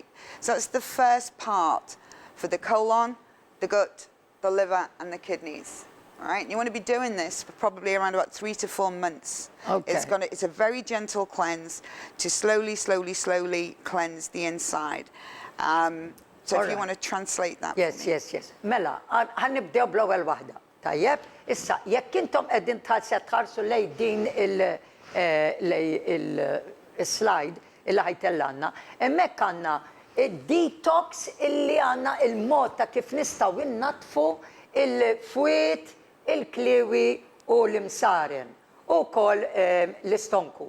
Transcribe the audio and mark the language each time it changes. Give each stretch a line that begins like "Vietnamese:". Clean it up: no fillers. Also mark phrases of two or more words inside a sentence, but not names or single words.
English: So that's the first part for the colon, the gut, the liver, and the kidneys. All right, you want to be doing this for probably around about 3 to 4 months. Okay. It's a very gentle cleanse to slowly cleanse the inside. So if you want to translate that. Yes.
Maltese: Mela, ħanibdew bl-ewwel waħda. Tajjeb, issa jekk intom qegħdin tħarsu lejn din il-slide illi ħajtellana, hemmhekk għandna id-detox illi għandna il-mod ta' kif nistgħu innatfu il-fwiet, il-kliwi u l-imsaren u wkoll l-istonku.